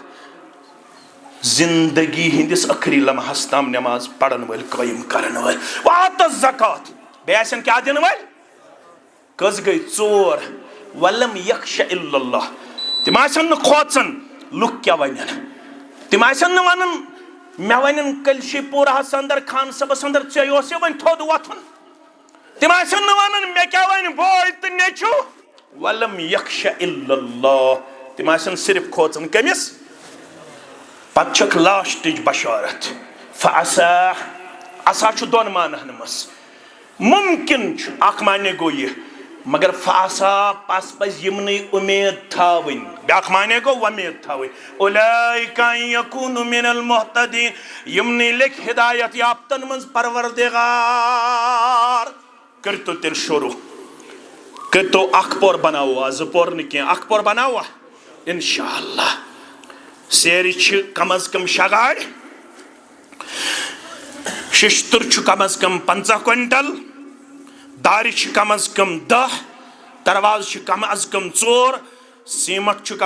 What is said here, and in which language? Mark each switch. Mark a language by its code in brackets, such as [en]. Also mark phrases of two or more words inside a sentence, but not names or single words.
[ks] زندگی ہندس ٲخری لمحس تام نٮ۪ماز پرن وٲلۍ قٲیِم کرن وٲلۍ [ar] وَآتَ الزَّکَاةَ [ks] بیٚیہِ آسن کیٛاہ دِنہٕ وٲلۍ کٔژ گٔے 4 [ar] وَلَمْ یَخْشَ إِلَّا اللہِ [ks] تِم آسن نہٕ کھوژان لُکھ کیٛاہ وَنن تِم آسن نہٕ وَنان مےٚ وَنن کلشی پوٗراہس انٛدر خان صٲبس انٛدر ژےٚ اوسے وۄنۍ تھوٚد وۄتھُن تِم آسن نہٕ وَنان مےٚ کیٛاہ وَنہِ بوے تہٕ نیٚچوٗ [ar] وَلَمْ یَخْشَ إِلَّا اللہِ [ks] تِم آسن صرف کھوژان کٔمِس پتہٕ چھکھ لاسٹٕچ بشارت فَعَسَىٰ عَسا چھُ 2 معناہن منٛز مُمکِن چھُ اکھ معنی گوٚو یہِ مگر فَعَسَىٰ پس پزِ یِمنٕے اُمید تھاوٕنۍ بیٛاکھ معنی گوٚو وۄمید تھاوٕنۍ [ar] اُولَٰئِکَ أَن یَکوٗنُوا مِنَ الْمُہْتَدیٖن [ks] یِمنٕے لیکھِ ہدایت یافتن منٛز پروردگار کٔرتو تیٚلہِ شروٗع کٔرتو 1 پور بناووا 2 پور نہٕ کینٛہہ 1 پور بناووا [ar] انشاء اللہ [ks] سیرِ چھِ کم از کم 6 گاڑِ ششتُر چھُ کم از کم 50 کوینٹل دارِ چھِ کم از کم 10 دروازٕ چھِ کم از کم 4 سیٖمٹ چھُ